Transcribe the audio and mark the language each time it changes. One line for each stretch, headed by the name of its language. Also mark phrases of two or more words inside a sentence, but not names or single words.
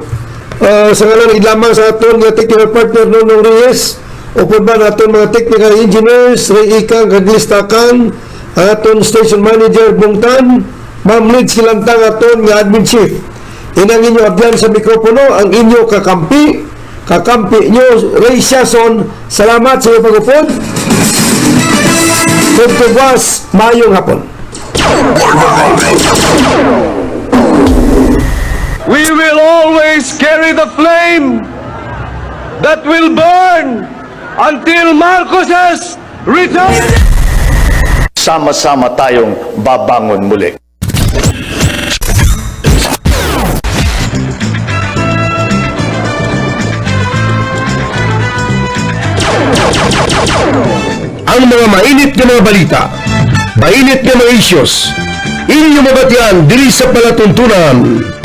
Hiligaynon: Sa ngalan lamang sa aton nga
English: technical partner
Hiligaynon: Nonong Reyes, upod ba naton mga
English: technical engineers
Hiligaynon: Ray Ikang Kaglistakan, aton
English: station manager
Hiligaynon: Bungtan, Ma'am Lids Silantang aton nga
English: admin chief.
Hiligaynon: Inang inyo abyan sa mikropono ang inyo kakampi nyo Ray SIASON. Salamat sa inyong pag-upod. Tugtugas, mayong hapon.
English: We will always carry the flame that will burn until Marcos's return.
Filipino: Sama-sama tayong babangon muli. Ang mga mainit na mga balita, mainit na mga issues,
Hiligaynon: inyo mabatian diri sa palatuntunan